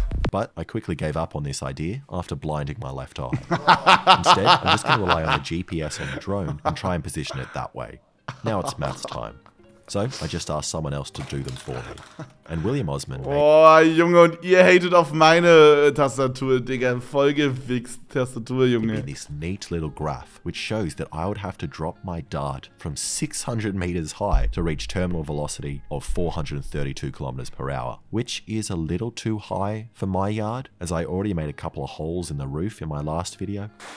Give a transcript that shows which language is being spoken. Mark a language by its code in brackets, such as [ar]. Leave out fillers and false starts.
[en] But I quickly gave up on this idea after blinding my left eye. Instead, I'm just going to rely on the GPS on the drone and try and position it that way. Now it's maths time. So I just asked someone else to do them for me. and William Osman. [de] Oh, Junge, und ihr hatet auf meine Tastatur, Digga. Voll gewichst Tastatur, Junge. [en] This neat little graph, which shows that I would have to drop my dart from 600 meters high to reach terminal velocity of 432 kilometers per hour, which is a little too high for my yard, as I already made a couple of holes in the roof in my last video.